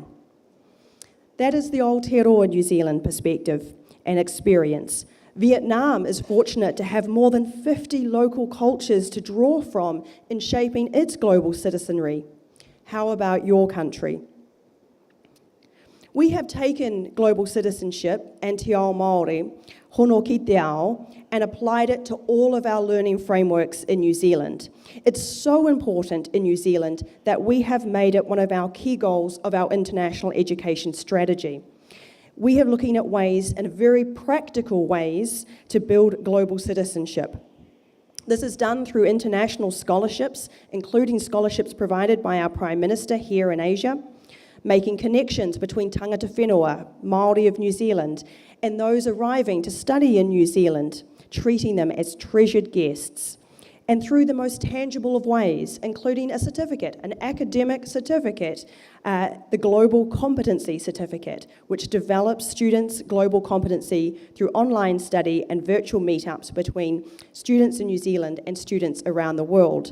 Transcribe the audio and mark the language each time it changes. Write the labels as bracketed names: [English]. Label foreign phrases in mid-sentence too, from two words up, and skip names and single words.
[English] That is the Aotearoa New Zealand perspective and experience. Vietnam is fortunate to have more than 50 local cultures to draw from in shaping its global citizenry. How about your country? We have taken global citizenship and [Māori] Te Ao Māori, hono ki te ao, [English] and applied it to all of our learning frameworks in New Zealand. It's so important in New Zealand that we have made it one of our key goals of our international education strategy. We are looking at ways, and very practical ways, to build global citizenship. This is done through international scholarships, including scholarships provided by our Prime Minister here in Asia, making connections between [Māori] tangata whenua, [English] Māori of New Zealand, and those arriving to study in New Zealand, treating them as treasured guests, and through the most tangible of ways, including a certificate, an academic certificate, the Global Competency Certificate, which develops students' global competency through online study and virtual meetups between students in New Zealand and students around the world.